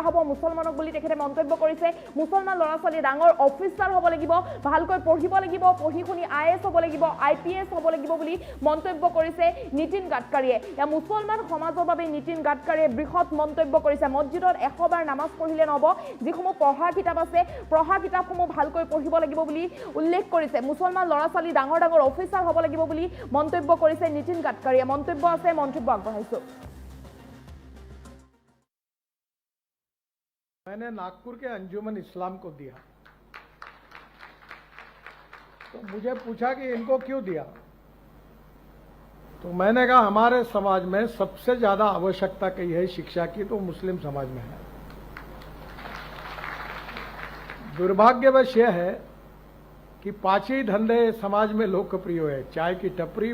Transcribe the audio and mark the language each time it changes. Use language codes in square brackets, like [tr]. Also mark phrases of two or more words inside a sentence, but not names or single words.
[as] হ'ব মুছলমানক বুলি তেখেতে মন্তব্য কৰিছে মুছলমান ল'ৰা ছোৱালী ডাঙৰ অফিচাৰ হ'ব লাগিব ভালকৈ পঢ়িব লাগিব পঢ়ি শুনি IAS হ'ব লাগিব IPS হ'ব লাগিব বুলি মন্তব্য কৰিছে নীতিন গাডকাৰীয়ে মুছলমান সমাজৰ বাবে নীতিন গাডকাৰীয়ে বৃহৎ মন্তব্য কৰিছে মছজিদত 100 বাৰ নামাজ পঢ়িলে নহ'ব যিসমূহ পঢ়া কিতাপ আছে পঢ়া কিতাপসমূহ ভালকৈ পঢ়িব লাগিব বুলি উল্লেখ কৰিছে মুছলমান ল'ৰা ছোৱালী ডাঙৰ ডাঙৰ অফিচাৰ হ'ব লাগিব বুলি মন্তব্য কৰিছে নীতিন গাডকাৰীয়ে মন্তব্য আছে মন্তব্য আগবঢ়াইছো [hi] मैंने नागपुर के अंजुमन इस्लाम को दिया तो मुझे पूछा कि इनको क्यों दिया तो मैंने कहा हमारे समाज में सबसे ज्यादा आवश्यकता कही है शिक्षा की तो मुस्लिम समाज में है दुर्भाग्यवश यह है कि 5 ही धंधे समाज में लोकप्रिय है चाय की टपरी